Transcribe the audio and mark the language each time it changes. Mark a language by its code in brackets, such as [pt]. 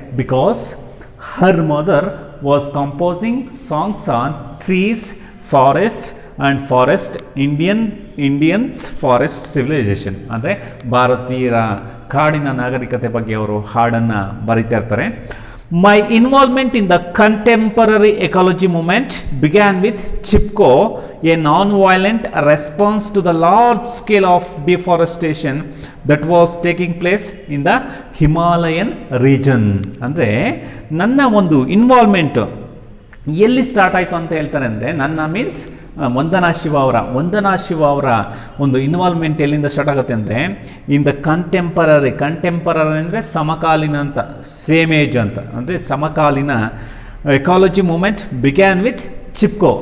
[en] Because her mother was composing songs on trees, forest and forest Indians forest civilisation. [kn] ಅಂದರೆ ಭಾರತೀಯರ ಕಾಡಿನ ನಾಗರಿಕತೆ ಬಗ್ಗೆ ಅವರು ಹಾಡನ್ನು ಬರೀತಾ ಇರ್ತಾರೆ. [en] My involvement in the contemporary ecology movement began with Chipko, a non-violent response to the large scale of deforestation that was taking place in the Himalayan region. [kn] ಅಂದರೆ ನನ್ನ ಒಂದು ಇನ್ವಾಲ್ವ್ಮೆಂಟ್ ಎಲ್ಲಿ ಸ್ಟಾರ್ಟ್ ಆಯಿತು ಅಂತ ಹೇಳ್ತಾರೆ ಅಂದರೆ, ನನ್ನ ಮೀನ್ಸ್ ವಂದನಾ ಶಿವ ಅವರ ಒಂದು ಇನ್ವಾಲ್ವ್ಮೆಂಟ್ ಎಲ್ಲಿಂದ ಸ್ಟಾರ್ಟ್ ಆಗುತ್ತೆ ಅಂದರೆ, [en] in the contemporary [kn] ಅಂದರೆ ಸಮಕಾಲೀನ ಅಂತ, ಸೇಮ್ ಏಜ್ ಅಂತ, ಅಂದರೆ ಸಮಕಾಲೀನ [en] Ecology movement began with Chipko.